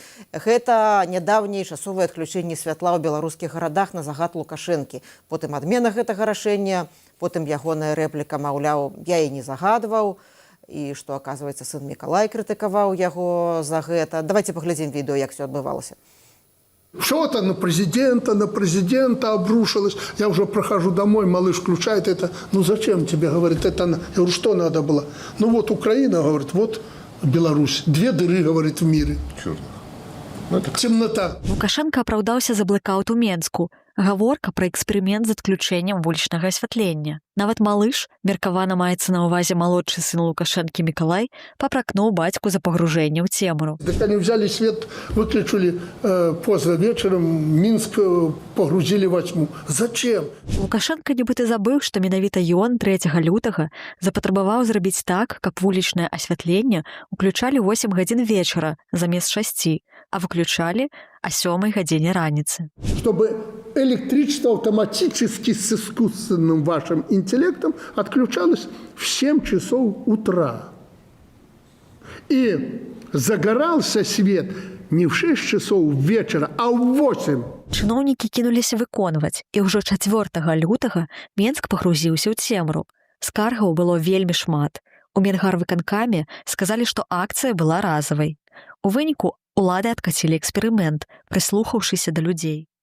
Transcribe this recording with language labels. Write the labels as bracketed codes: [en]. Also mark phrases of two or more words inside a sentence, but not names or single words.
[be] Гэта нядаўняе часовае адключэнне святла ў беларускіх гарадах на загад Лукашэнкі. Потым адмена гэтага рашэння, потым ягоная рэпліка, маўляў, я і не загадваў, і што, аказваецца, сын Мікалай крытыкаваў яго за гэта. Давайте паглядзім відэо, як все адбывалася. [ru] Что-то на президента обрушилось. Я уже прохожу домой, малыш включает это. Ну зачем тебе, говорит, это? Я говорю, что надо было? Ну вот Украина, говорит, вот Беларусь. 2 дыры, говорит, в мире. Черт. Темнота. [be] Лукашенко апраўдаўся за блэкаут у Менску. Гаворка пра эксперымент з адключэннем вулічнага асвятлення. Нават малыш, меркавана маецца на ўвазе малодшы сын Лукашэнкі Мікалай, папракнуў бацьку за пагружэнне ў цемру. [ru] Так они взяли свет, выключили поздно вечером, Минск погрузили во тьму. Зачем? [be] Лукашенко нібыта забыў, што менавіта ён 3 лютага запатрабаваў зрабіць так, каб вулічнае асвятленне ўключалі 8 гадзін вечара замест 6, а выключалі о 7 гадзине раніцы. [ru] Чтобы электричество автоматически с искусственным вашим интеллектом отключалось в 7 часов утра. И загорался свет не в 6 часов вечера, а в 8. [be] Чыноўнікі кінуліся выконваць, і ўжо 4 лютага Менск пагрузіўся ў цемру. Скаргаў было вельмі шмат. У Менгарвыканкаме сказалі, што акцыя была разавай. У выніку улады адкацілі эксперымент, прыслухаўшыся да людзей.